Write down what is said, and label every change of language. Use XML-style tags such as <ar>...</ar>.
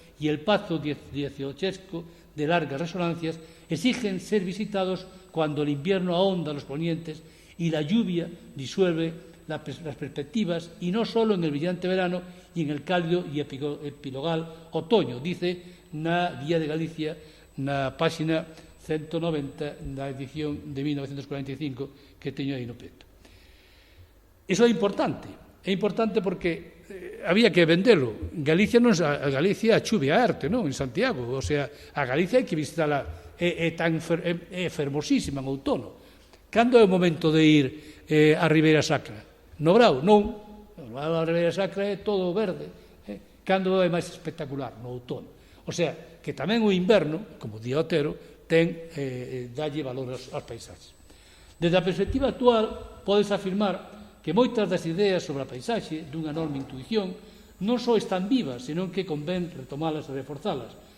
<es>y el pazo dieciochesco de largas resonancias, exigen ser visitados cuando el invierno ahonda los ponientes y la lluvia disuelve las perspectivas, y no solo en el brillante verano y en el cálido y epilogal otoño,</es> <gl>dice na Guía de Galicia, na páxina 190 da edición de 1945 que teño aí no peto. Iso é importante porque había que vendelo. Galicia chuve a arte, non? En Santiago, o sea, a Galicia hai que visitala, é fermosísima en outono. Cando é o momento de ir a Ribeira Sacra? No brao, non. A Ribeira Sacra é todo verde. Cando é máis espectacular? No outono. O sea, que tamén o inverno, como di Otero, dalle valor aos paisaxes. Desde a perspectiva actual, podes afirmar que moitas das ideas sobre a paisaxe, dunha enorme intuición, non só están vivas, senón que convén retomalas e reforzalas.</gl>